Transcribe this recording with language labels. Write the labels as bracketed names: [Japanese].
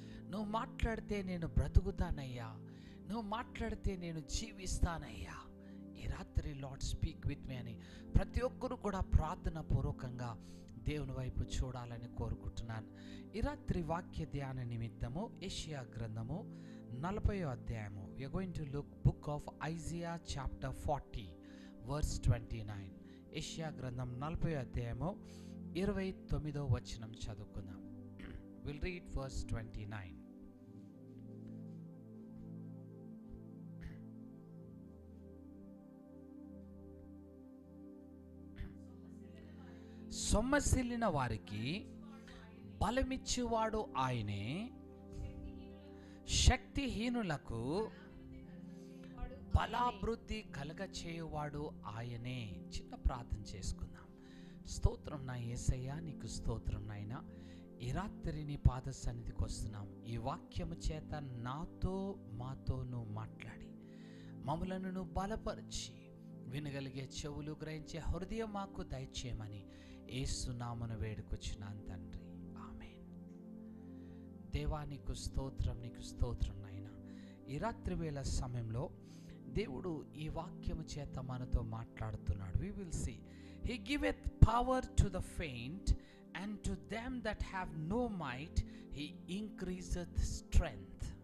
[Telugu] నువ్వు మాట్లాడితే నేను బ్రతుకుతానయ్యా, నువ్వు మాట్లాడితే నేను జీవిస్తానయ్యా. ఈ రాత్రి [English] lord speak with me [Telugu] అని ప్రతి ఒక్కరు కూడా ప్రార్థన పూర్వకంగా దేవుని వైపు చూడాలని కోరుకుంటున్నాను. ఈ రాత్రి వాక్య ధ్యాన నిమిత్తము యెషయా గ్రంథము 40వ అధ్యాయము. [English] we are going to look book of Isaiah chapter 40 verse 29. [Telugu] యెషయా గ్రంథం 40వ అధ్యాయము 29వ వచనం చదువుకుందాం. [English] we'll read verse 29. [Telugu] సొమ్మసిల్లిన వారికి బలమిచ్చువాడు ఆయనే, శక్తిహీనులకు బలాభివృద్ధి కలగచేయువాడు ఆయనే. చిన్న ప్రార్థన చేసుకుందాం. స్తోత్రం నా యేసయ్యా, నీకు స్తోత్రం నాయనా. ఈ రాత్రి నీ పాద సన్నిధికి వస్తున్నాం. ఈ వాక్యము చేత నాతో మాతోను మాట్లాడి మమ్ములను నువ్వు బలపరిచి వినగలిగే చెవులు గ్రహించే హృదయం మాకు దయచేయమని యేసు నామమున వేడుకొచ్చున్నాను తండ్రి, ఆమేన్. దేవా నీకు స్తోత్రం, నీకు స్తోత్రం నాయనా. ఈ రాత్రి వేళ సమయంలో దేవుడు ఈ వాక్యము చేత మనతో మాట్లాడుతున్నాడు. [English] we will see he giveth power to the faint and to them that have no might he increaseth strength.